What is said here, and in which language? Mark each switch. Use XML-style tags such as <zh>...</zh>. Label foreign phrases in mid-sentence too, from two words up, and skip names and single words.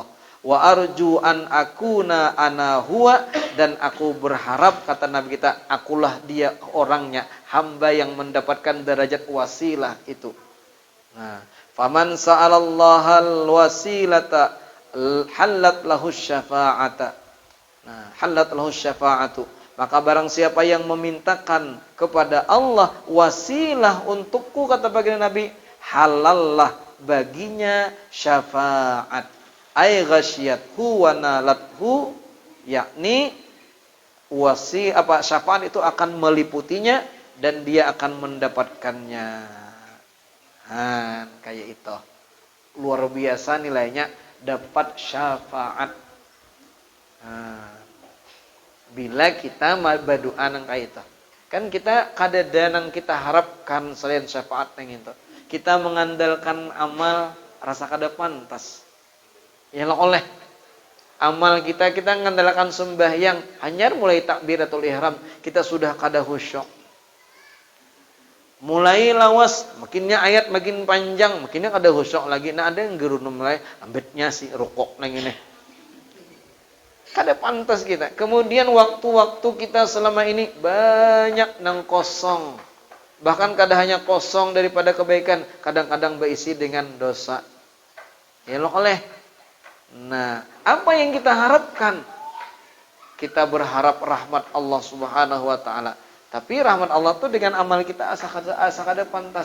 <ar>وأرجو أن أكون أنا هو,</ar> <id>dan aku berharap, kata Nabi kita, akulah dia orangnya, hamba yang mendapatkan derajat wasilah itu. Nah,</id> <ar>فمن سأل الله الوسيلة حلت له الشفاعة.</ar> <id>Nah,</id> <ar>حلت له الشفاعة,</ar> <id>maka barang siapa yang memintakan kepada Allah wasilah untukku, kata baginda Nabi, halallah baginya syafaat.</id> <ar>أي غشيته ونالته,</ar> <id>yakni syafaat itu akan meliputinya dan dia akan mendapatkannya. Kayak itu. Luar biasa nilainya dapat syafaat.</id> <bjn>Bila kita berdoa nang kayak itu. Kan kita kadada nang kita harapkan selain syafaat nang itu. Kita mengandalkan amal rasa kada pantas. Ya oleh amal kita mengandalkan sembahyang, hanya mulai</bjn> <ar>تكبيرة الإحرام</ar> <bjn>kita sudah kada khusyuk. Mulai lawas, makinnya ayat makin panjang, makinnya kada khusyuk lagi. Nah, ada yang gerunu mulai ambetnya si rokok nang ini. Kada pantas kita. Kemudian waktu-waktu kita selama ini banyak nang kosong. Bahkan kada hanya kosong daripada kebaikan, kadang-kadang berisi dengan dosa. Ya oleh.</bjn> <id>Nah, apa yang kita harapkan? Kita berharap rahmat Allah</id> <ar>سبحانه وتعالى.</ar> <bjn>Tapi rahmat Allah itu dengan amal kita asa kada pantas.</bjn>